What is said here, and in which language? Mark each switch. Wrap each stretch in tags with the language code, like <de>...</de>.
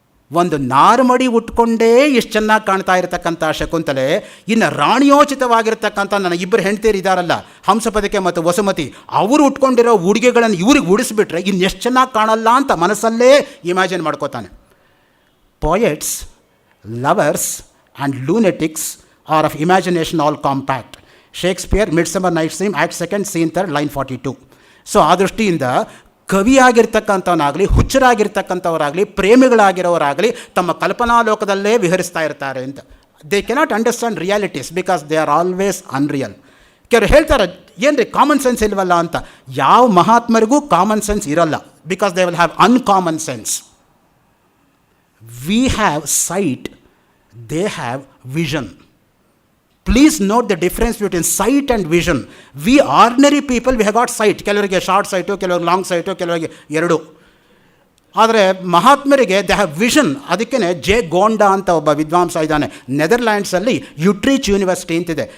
<kn>ಒಂದು ನಾರುಮಡಿ ಉಟ್ಕೊಂಡೇ ಇಷ್ಟು ಚೆನ್ನಾಗಿ ಕಾಣ್ತಾ ಇರತಕ್ಕಂಥ ಶಕುಂತಲೆ, ಇನ್ನು ರಾಣಿಯೋಚಿತವಾಗಿರ್ತಕ್ಕಂಥ ನನ್ನ 2 ಹೆಂಡ್ತೀರು ಇದ್ದಾರಲ್ಲ, ಹಂಸಪದಕ್ಕೆ ಮತ್ತು ವಸುಮತಿ, ಅವರು ಉಟ್ಕೊಂಡಿರೋ ಉಡುಗೆಗಳನ್ನು ಇವ್ರಿಗೆ ಉಡಿಸ್ಬಿಟ್ರೆ ಇನ್ನೆಷ್ಟು ಚೆನ್ನಾಗಿ ಕಾಣಲ್ಲ ಅಂತ ಮನಸ್ಸಲ್ಲೇ imagine ಮಾಡ್ಕೋತಾನೆ.</kn> <en>Poets, lovers and lunatics are of imagination all compact. Shakespeare, Midsummer Night's Dream, Act 2, Scene 3, line 42.</en> <kn>So ಆ ದೃಷ್ಟಿಯಿಂದ ಕವಿಯಾಗಿರ್ತಕ್ಕಂಥವನಾಗಲಿ, ಹುಚ್ಚರಾಗಿರ್ತಕ್ಕಂಥವರಾಗಲಿ, ಪ್ರೇಮಿಗಳಾಗಿರೋರಾಗಲಿ ತಮ್ಮ ಕಲ್ಪನಾ ಲೋಕದಲ್ಲೇ ವಿಹರಿಸ್ತಾ ಇರ್ತಾರೆ ಅಂತ.</kn> <en>They cannot understand realities because they are always unreal.</en> <kn>ಕೆಲವರು ಹೇಳ್ತಾರೆ, ಏನು ರೀ ಕಾಮನ್ ಸೆನ್ಸ್ ಇಲ್ವಲ್ಲ ಅಂತ. ಯಾವ ಮಹಾತ್ಮರಿಗೂ ಕಾಮನ್ ಸೆನ್ಸ್ ಇರಲ್ಲ,</kn> <en>Because they will have uncommon sense. We have sight, they have vision. Please note the difference between sight and vision. We ordinary people we have got sight,</en> <kn>ಕೆಲವರಿಗೆ short site, ಕೆಲವರಿಗೆ long site, ಕೆಲವರಿಗೆ ಎರಡು. ಆದರೆ ಮಹಾತ್ಮರಿಗೆ</kn> <en>They have vision.</en> <kn>ಅದಕ್ಕೇ J Gonda ಅಂತ ಒಬ್ಬ ವಿದ್ವಾಂಸ ಇದ್ದಾನೆ, ನೆದರ್ಲ್ಯಾಂಡ್ಸಲ್ಲಿ ಯುಟ್ರಿಚ್ ಯೂನಿವರ್ಸಿಟಿ ಅಂತಿದೆ.</kn>